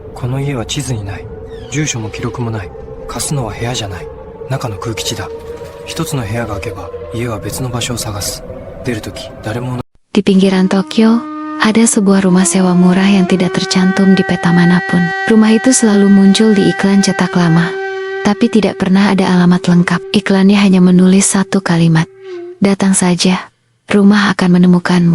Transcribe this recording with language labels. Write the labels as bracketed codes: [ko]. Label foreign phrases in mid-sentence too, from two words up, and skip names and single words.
[ja] この家は地図にない。住所も記録もない。貸すのは部屋じゃない。中の空き地だ。一つの部屋が開けば、家は別の場所を探す。出るとき、誰も。 [id] Di pinggiran Tokyo, ada sebuah rumah sewa murah yang tidak tercantum di peta manapun. Rumah itu selalu muncul di iklan cetak lama, tapi tidak pernah ada alamat lengkap. Iklannya hanya menulis satu kalimat. Datang saja, rumah akan menemukanmu.